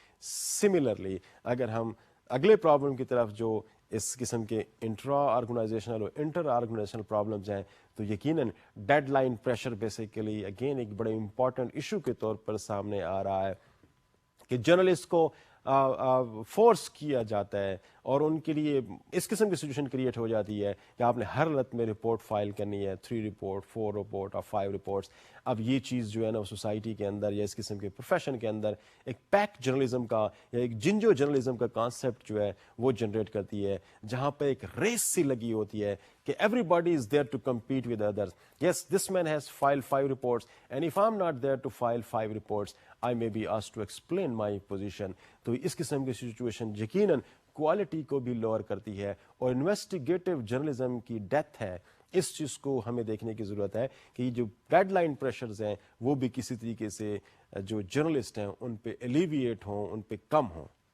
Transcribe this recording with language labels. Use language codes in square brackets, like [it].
[ur] Similarly اگر ہم اگلے پرابلم کی طرف جو اس قسم کے انٹرا آرگنائزیشنل اور انٹر آرگنائزیشنل پرابلمز ہیں, تو یقیناً dead line pressure basically again ایک بڑے امپورٹنٹ ایشو کے طور پر سامنے آ رہا ہے کہ جرنلسٹ کو فورس کیا جاتا ہے اور ان کے لیے اس قسم کی سچویشن کریٹ ہو جاتی ہے کہ آپ نے ہر حالت میں رپورٹ فائل کرنی ہے, 3 رپورٹ, 4 رپورٹ اور 5 رپورٹس. اب یہ چیز جو ہے نا سوسائٹی کے اندر یا اس قسم کے پروفیشن کے اندر ایک پیک جرنلزم کا یا ایک جنجو جرنلزم کا کانسیپٹ جو ہے وہ جنریٹ کرتی ہے, جہاں پہ ایک ریس سی لگی ہوتی ہے کہ [en] Everybody is there to compete with others. Yes, this man has file 5 reports and if I'm not there to file 5 reports I may be asked to explain my position. [ur] تو اس قسم کی situation یقیناً quality کو بھی lower کرتی ہے اور investigative journalism کی ڈیتھ ہے. اس چیز کو ہمیں دیکھنے کی ضرورت ہے کہ یہ جو ڈیڈ لائن پریشرز ہیں وہ بھی کسی طریقے سے جو جرنلسٹ ہیں ان پہ ایلیویٹ ہوں, ان پہ کم ہوں.